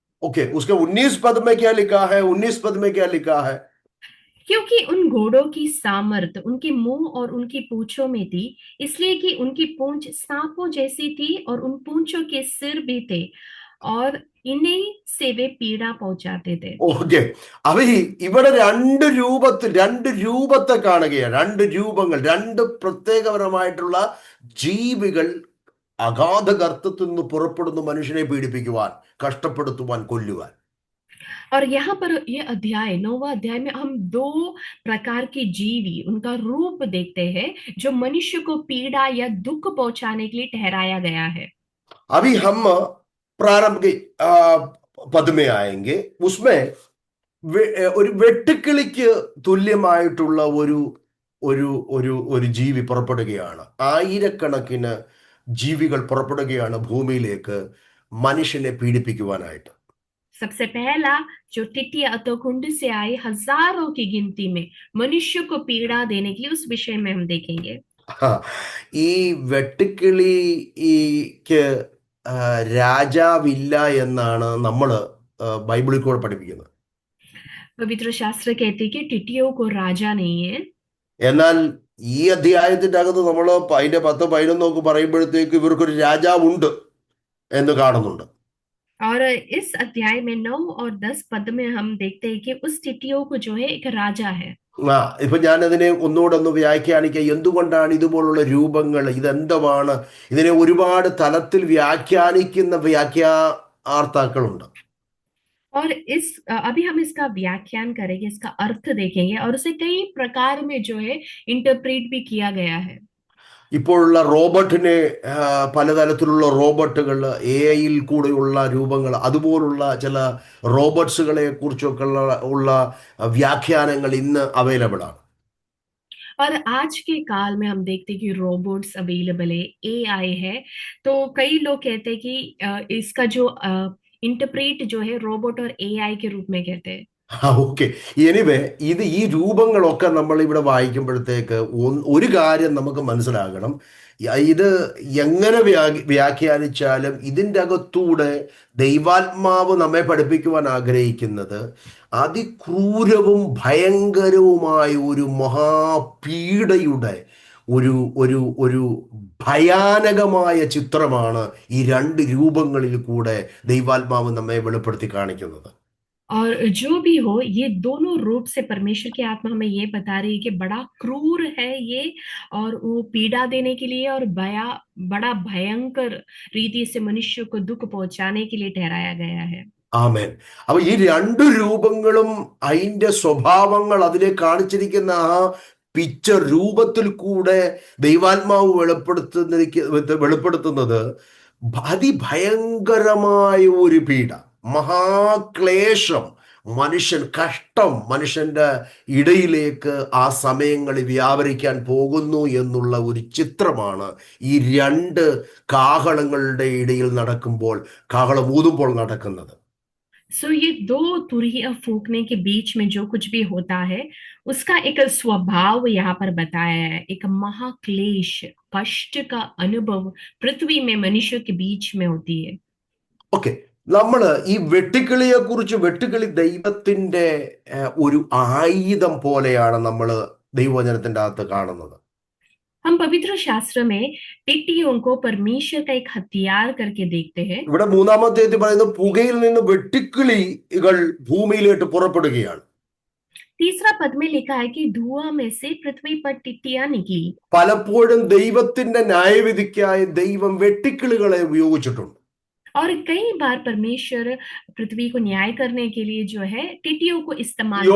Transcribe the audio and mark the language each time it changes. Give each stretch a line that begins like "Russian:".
Hindi: Okay, उसके 19 पद में क्या लिखा है? 19 पद में क्या लिखा है? क्योंकि उन घोड़ों की सामर्थ उनके मुंह और उनकी पूंछों में थी, इसलिए कि उनकी पूंछ सांपों जैसी थी, और उन पूंछों के सिर भी थे, और इन्हीं से वे पीड़ा पहुंचाते थे।
Malayalam: ഓക്കെ, അപ്പൊ ഇവിടെ രണ്ട് രൂപത്തെ കാണുകയാണ്. രണ്ട് രൂപങ്ങൾ, രണ്ട് പ്രത്യേകപരമായിട്ടുള്ള ജീവികൾ അഗാധ ഗർത്തത്തിൽ നിന്ന് പുറപ്പെടുന്ന മനുഷ്യനെ പീഡിപ്പിക്കുവാൻ, കഷ്ടപ്പെടുത്തുവാൻ, കൊല്ലുവാൻ.
Hindi: और यहाँ पर ये अध्याय 9वां अध्याय में हम दो प्रकार के जीवी उनका रूप देखते हैं जो मनुष्य को पीड़ा या दुख पहुंचाने के लिए ठहराया गया है। अभी हम प्रारंभ के पद में आएंगे. उसमें
Malayalam: ഒരു വെട്ടുക്കിളിക്ക് തുല്യമായിട്ടുള്ള ഒരു ഒരു ഒരു ഒരു ജീവി പുറപ്പെടുകയാണ്. ആയിരക്കണക്കിന് ജീവികൾ പുറപ്പെടുകയാണ് ഭൂമിയിലേക്ക് മനുഷ്യനെ പീഡിപ്പിക്കുവാനായിട്ട്.
Hindi: सबसे पहला जो टिटिया तो कुंड से आए हजारों की गिनती में मनुष्य को पीड़ा देने के लिए उस विषय में हम देखेंगे।
Malayalam: ആ, ഈ വെട്ടുക്കിളിക്ക് രാജാവില്ല എന്നാണ് നമ്മൾ ബൈബിളിൽ കൂടെ പഠിപ്പിക്കുന്നത്.
Hindi: पवित्र शास्त्र कहते हैं कि टिटियों को राजा नहीं है।
Malayalam: എന്നാൽ ഈ അധ്യായത്തിന്റെ അകത്ത് നമ്മൾ അതിന്റെ 10-11 പറയുമ്പോഴത്തേക്ക് ഇവർക്കൊരു രാജാവുണ്ട് എന്ന് കാണുന്നുണ്ട്.
Hindi: और इस अध्याय में 9 और 10 पद में हम देखते हैं कि उस टिटियों को जो है एक राजा है।
Malayalam: ഇപ്പൊ ഞാൻ അതിനെ ഒന്നുകൂടെ ഒന്ന് വ്യാഖ്യാനിക്കുക. എന്തുകൊണ്ടാണ് ഇതുപോലുള്ള രൂപങ്ങൾ, ഇതെന്തുമാണ്, ഇതിനെ ഒരുപാട് തലത്തിൽ വ്യാഖ്യാനിക്കുന്ന വ്യാഖ്യാതാക്കളുണ്ട്.
Hindi: और इस अभी हम इसका व्याख्यान करेंगे, इसका अर्थ देखेंगे और उसे कई प्रकार में जो है इंटरप्रेट भी किया गया है।
Malayalam: ഇപ്പോഴുള്ള റോബോട്ടിനെ പലതരത്തിലുള്ള റോബോട്ടുകൾ, AI കൂടെയുള്ള രൂപങ്ങൾ, അതുപോലുള്ള ചില റോബോട്ട്സുകളെ കുറിച്ചൊക്കെ ഉള്ള വ്യാഖ്യാനങ്ങൾ ഇന്ന് അവൈലബിൾ ആണ്.
Hindi: और आज के काल में हम देखते हैं कि रोबोट्स अवेलेबल है, AI है। तो कई लोग कहते हैं कि इसका जो इंटरप्रेट जो है रोबोट और AI के रूप में कहते हैं।
Malayalam: ഓക്കെ. എനിവേ ഈ രൂപങ്ങളൊക്കെ നമ്മൾ ഇവിടെ വായിക്കുമ്പോഴത്തേക്ക് ഒരു കാര്യം നമുക്ക് മനസ്സിലാകണം. ഇത് എങ്ങനെ വ്യാഖ്യാനിച്ചാലും ഇതിൻ്റെ അകത്തൂടെ ദൈവാത്മാവ് നമ്മെ പഠിപ്പിക്കുവാൻ ആഗ്രഹിക്കുന്നത് അതിക്രൂരവും ഭയങ്കരവുമായ ഒരു മഹാപീഡയുടെ ഒരു ഒരു ഒരു ഭയാനകമായ ചിത്രമാണ് ഈ രണ്ട് രൂപങ്ങളിൽ കൂടെ ദൈവാത്മാവ് നമ്മെ വെളിപ്പെടുത്തി കാണിക്കുന്നത്.
Hindi: और जो भी हो, ये दोनों रूप से परमेश्वर की आत्मा हमें ये बता रही है कि बड़ा क्रूर है ये, और वो पीड़ा देने के लिए और बड़ा भयंकर रीति से मनुष्य को दुख पहुंचाने के लिए ठहराया गया है।
Malayalam: ആമേൻ. അപ്പൊ ഈ രണ്ട് രൂപങ്ങളും അതിന്റെ സ്വഭാവങ്ങൾ അതിലെ കാണിച്ചിരിക്കുന്ന ആ പിക്ചർ രൂപത്തിൽ കൂടെ ദൈവാത്മാവ് വെളിപ്പെടുത്തുന്നത് അതിഭയങ്കരമായ ഒരു പീഡ, മഹാക്ലേശം, കഷ്ടം മനുഷ്യന്റെ ഇടയിലേക്ക് ആ സമയങ്ങളിൽ വ്യാപരിക്കാൻ പോകുന്നു എന്നുള്ള ഒരു ചിത്രമാണ് ഈ രണ്ട് കാഹളങ്ങളുടെ ഇടയിൽ നടക്കുമ്പോൾ, കാഹളം ഊതുമ്പോൾ നടക്കുന്നത്.
Hindi: सो ये दो तुरहिया फूकने के बीच में जो कुछ भी होता है उसका एक स्वभाव यहाँ पर बताया है। एक महाक्लेश, कष्ट का अनुभव पृथ्वी में मनुष्य के बीच में होती है।
Malayalam: ഓക്കെ. നമ്മൾ ഈ വെട്ടുക്കിളിയെ കുറിച്ച്, വെട്ടുക്കിളി ദൈവത്തിന്റെ ഒരു ആയുധം പോലെയാണ് നമ്മൾ ദൈവവചനത്തിന്റെ അകത്ത് കാണുന്നത്.
Hindi: हम पवित्र शास्त्र में टिट्टियों को परमेश्वर का एक हथियार करके देखते हैं।
Malayalam: ഇവിടെ 3-ാമത്തെ പറയുന്നത് പുകയിൽ നിന്ന് വെട്ടുക്കിളികൾ ഭൂമിയിലേക്ക് പുറപ്പെടുകയാണ്.
Hindi: तीसरा पद में लिखा है कि धुआं में से पृथ्वी पर टिट्टियां निकली।
Malayalam: പലപ്പോഴും ദൈവത്തിന്റെ ന്യായവിധിക്കായി ദൈവം വെട്ടുക്കിളികളെ ഉപയോഗിച്ചിട്ടുണ്ട്.
Hindi: और कई बार परमेश्वर पृथ्वी को न्याय करने के लिए जो है टिट्टियों को इस्तेमाल किया।